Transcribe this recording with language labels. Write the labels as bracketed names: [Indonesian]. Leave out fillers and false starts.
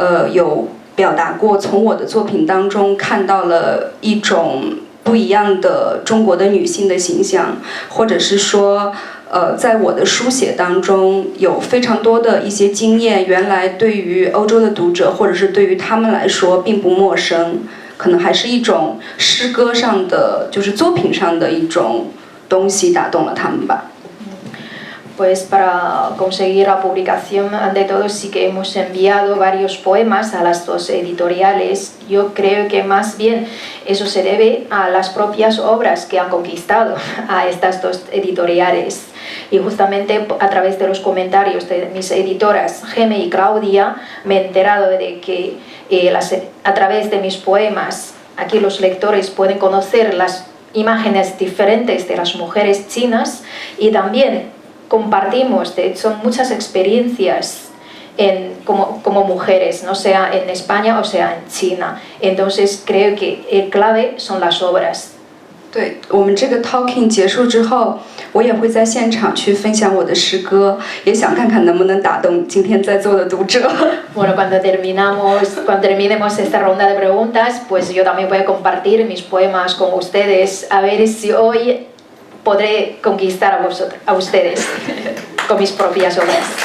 [Chinese] 有表达过从我的作品当中看到了一种不一样的中国的女性的形象，或者是说在我的书写当中有非常多的一些经验，原来对于欧洲的读者或者是对于他们来说并不陌生，可能还是一种诗歌上的就是作品上的一种东西打动了他们吧。 [Spanish] Pues para conseguir la publicación, ante todo sí que hemos enviado varios poemas a las 2 editoriales. Yo creo que más bien eso se debe a las propias obras que han conquistado a estas 2 editoriales. Y justamente a través de los comentarios de mis editoras, Geme y Claudia, me he enterado de que a través de mis poemas, aquí los lectores pueden conocer las imágenes diferentes de las mujeres chinas y también compartimos, de hecho, muchas experiencias como mujeres, no sea en España o sea en China. Entonces creo que el clave son las obras. [Chinese] 对，我们这个 talking 结束之后，我也会在现场去分享我的诗歌，也想看看能不能打动今天在座的读者。 [Spanish] Bueno, cuando terminemos esta ronda de preguntas, pues yo también voy a compartir mis poemas con ustedes, a ver si hoy podré conquistar a ustedes con mis propias obras.